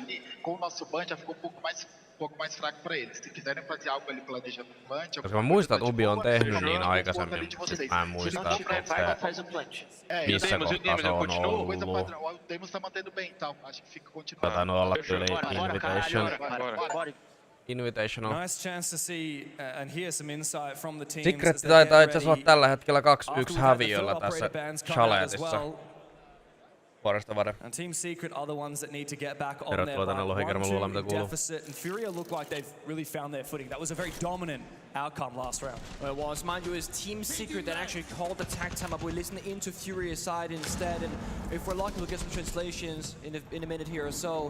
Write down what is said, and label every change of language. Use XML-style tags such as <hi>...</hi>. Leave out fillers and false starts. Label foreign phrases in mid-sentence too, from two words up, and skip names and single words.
<fi>Koska mä muistan, että Ubi on tehnyt niin aikaisemmin, mutta mä en muista, että missä kohtaa se on ollut. Tainnut olla tyyli Invitational.</fi> <en>Nice chance to see and hear some insight from the teams.</en> <fi>Secret taitaa itse asiassa olla tällä hetkellä 2-1 häviöllä tässä Chaletissa. Vuodesta vuoden.</fi> <en>And Team Secret are the ones that need to get back on their 1-2 deficit, and Furia look like they've really found their footing. That was a very dominant outcome last round. Well, it was, mind you, it's Team Secret that actually called the tag time up. We listen into Furia's side instead, and if we're lucky, we'll get some translations in a minute here or so.</en>